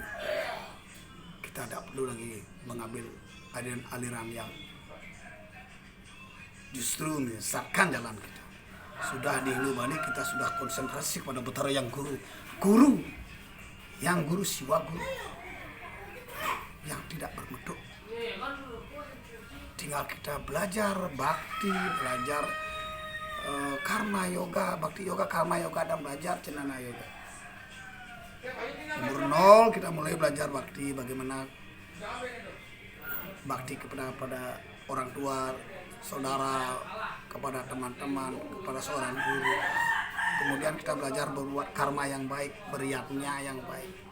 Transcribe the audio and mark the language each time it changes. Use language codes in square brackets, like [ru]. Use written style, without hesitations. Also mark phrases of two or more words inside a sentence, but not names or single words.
[id] Kita tidak perlu lagi mengambil aliran yang justru menyesatkan jalan kita. Sudah di Hindu Bali kita sudah konsentrasi pada Betara yang guru Siwa guru yang tidak berbentuk. Tinggal kita belajar bakti, belajar karma yoga, bakti yoga, karma yoga, dan belajar cenana yoga. Umur 0 kita mulai belajar bakti, bagaimana bakti kepada orang tua, saudara, kepada teman-teman, kepada seorang guru. Kemudian kita belajar berbuat karma yang baik, beriatnya yang baik.